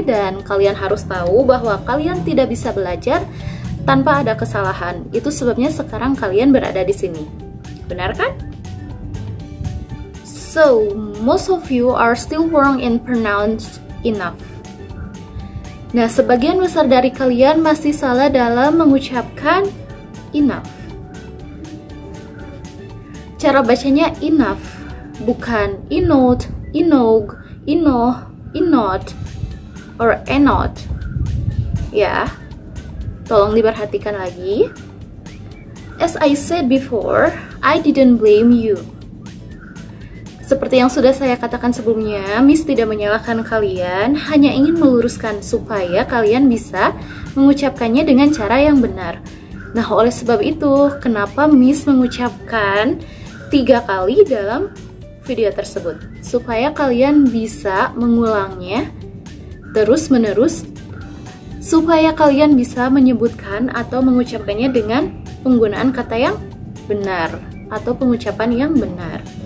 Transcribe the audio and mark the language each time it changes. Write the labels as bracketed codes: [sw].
[id] Dan kalian harus tahu bahwa kalian tidak bisa belajar tanpa ada kesalahan. Itu sebabnya sekarang kalian berada di sini. Benar kan? [en] So, most of you are still wrong in pronounce enough. [id] Nah, sebagian besar dari kalian masih salah dalam mengucapkan enough. Cara bacanya enough, bukan enough, enog, enoh, enot, or enot. Ya, tolong diperhatikan lagi. [en] As I said before, I didn't blame you. [id] Seperti yang sudah saya katakan sebelumnya, Miss tidak menyalahkan kalian, hanya ingin meluruskan supaya kalian bisa mengucapkannya dengan cara yang benar. Nah, oleh sebab itu, kenapa Miss mengucapkan 3 kali dalam video tersebut, supaya kalian bisa mengulangnya terus-menerus, supaya kalian bisa menyebutkan atau mengucapkannya dengan penggunaan kata yang benar atau pengucapan yang benar.